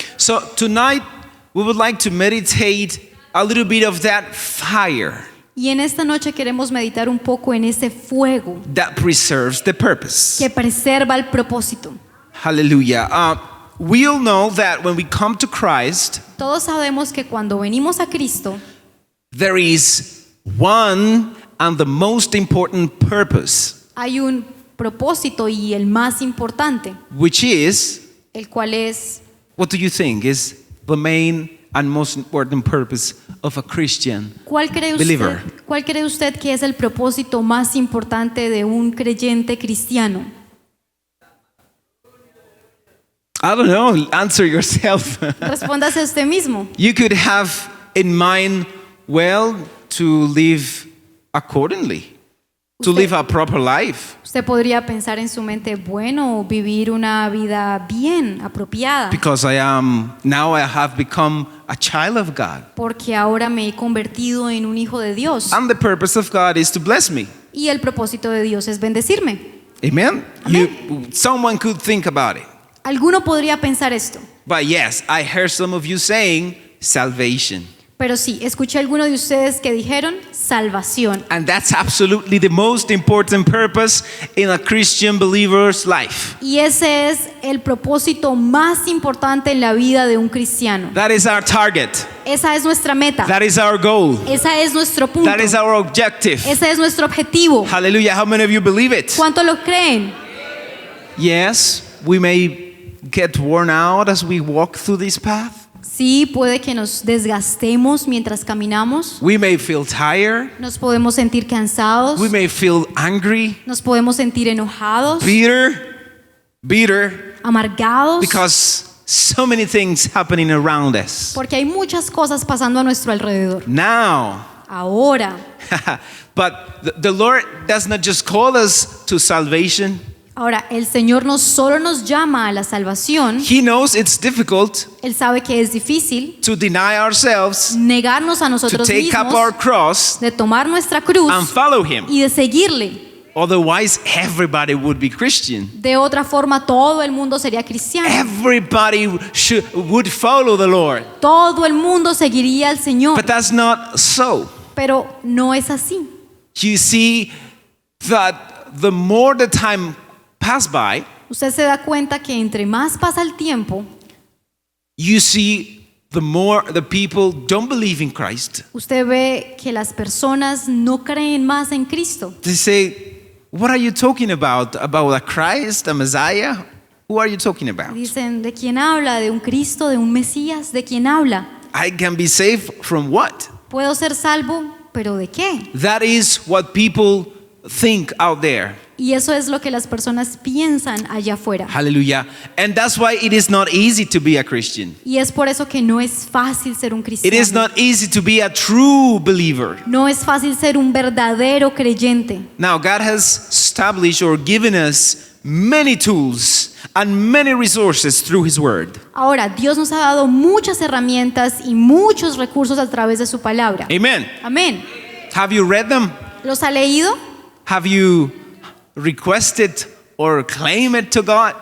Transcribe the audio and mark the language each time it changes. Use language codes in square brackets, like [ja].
[en] So tonight we would like to meditate a little bit of that fire [es] Y en esta noche queremos meditar un poco en ese fuego [en] that preserves the purpose. [es] que preserva el propósito. [en] Hallelujah. We all know that when we come to Christ, [es] Todos sabemos que cuando venimos a Cristo, [en] there is one and the most important purpose, [es] hay un propósito y el más importante, [en] which is, [es] el cual es, [en] what do you think is the main and most important purpose of a Christian believer? [es] ¿Cuál cree usted que es el propósito más importante de un creyente cristiano? [en] I don't know, answer yourself. [es] Respóndase usted mismo. [en] You could have in mind, well, to live accordingly, to live a proper life. [es] Usted podría pensar en su mente, bueno, vivir una vida bien, apropiada, [en] Because I have become a child of God. [es] porque ahora me he convertido en un hijo de Dios. [en] And the purpose of God is to bless me. [es] Y el propósito de Dios es bendecirme. [en] Amen? Someone could think about it. [es] Alguno podría pensar esto, [en] But yes, I heard some of you saying salvation. [es] pero sí, escuché a alguno de ustedes que dijeron salvación. [en] And that's absolutely the most important purpose in a Christian believer's life. [es] Y ese es el propósito más importante en la vida de un cristiano. [en] That is our target. [es] Esa es nuestra meta. [en] That is our goal. [es] Esa es nuestro punto. [en] That is our objective. [es] Ese es nuestro objetivo. [en] Hallelujah. How many of you believe it? [es] ¿Cuántos lo creen? [en] Yes, we may get worn out as we walk through this path. [es] Sí, puede que nos desgastemos mientras caminamos. [en] We may feel tired. [es] Nos podemos sentir cansados. [en] We may feel angry, [es] Nos podemos sentir enojados, [en] bitter, [es] amargados, [en] because so many things happening around us. [es] porque hay muchas cosas pasando a nuestro alrededor. [en] Now, [es] Ahora, [en] but the Lord does not just call us to salvation. [es] ahora el Señor no solo nos llama a la salvación, [en] He knows it's difficult [es] Él sabe que es difícil [en] to deny ourselves, [es] negarnos a [en] to [es] nosotros [en] take up our [es] mismos, [en] cross [es] de tomar nuestra cruz [en] and follow Him. [es] y de seguirle. [en] Otherwise, everybody would be Christian. [es] De otra forma, todo el mundo sería cristiano. [en] Everybody would follow the Lord. [es] Todo el mundo seguiría al Señor. [en] But that's not so. [es] Pero no es así. [en] You see that the more the time pass by, [es] Usted se da cuenta que entre más pasa el tiempo, [en] you see the more the people don't believe in Christ. [es] usted ve que las personas no creen más en Cristo. [en] They say, what are you talking about? About a Christ, a Messiah? Who are you talking about? [es] Dicen, ¿de quién habla? ¿De un Cristo? ¿De un Mesías? ¿De quién habla? [en] I can be saved from what? [es] ¿Puedo ser salvo? ¿Pero de qué? [en] That is what people think out there. [es] Y eso es lo que las personas piensan allá afuera. [en] Hallelujah. And that's why it is not easy to be a Christian. [es] Y es por eso que no es fácil ser un [en] It is [es] cristiano. [en] not easy to be a true believer. [es] No es fácil ser un verdadero creyente. [en] Now, God has established or given us many tools and many resources through His Word. [es] Ahora, Dios nos ha dado muchas herramientas y muchos recursos a través de su palabra. [en] Amen. [es] Amén. [en] Have you read them? [es] ¿Los ha leído? [en] Have you requested or claimed it to God?